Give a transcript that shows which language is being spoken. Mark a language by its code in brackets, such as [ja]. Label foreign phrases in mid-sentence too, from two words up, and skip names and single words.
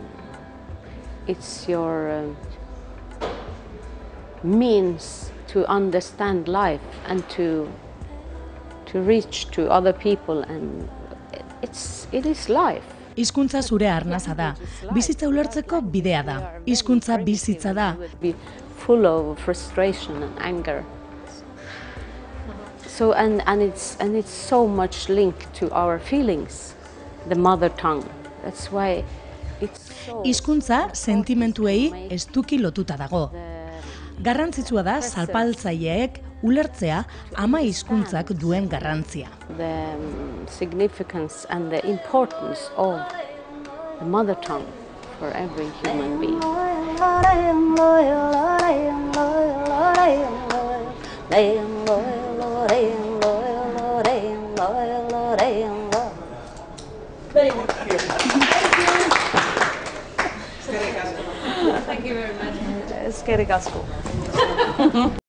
[en] means to understand life and to reach to other people, and it is life. [eu] Hizkuntza zure arnaza da. Bizitza ulertzeko bidea da. Hizkuntza bizitza da. [en] Full of frustration and anger. So and it's so much linked to our feelings, the mother tongue. That's why it's so... [eu] Hizkuntza sentimentuei estuki lotuta dago. Garrantzitsua da zapaltzaileek ulertzea ama hizkuntzak duen garrantzia. [en] The significance and the importance of the mother tongue for every human being. Very good. [eu] Eskerrik asko.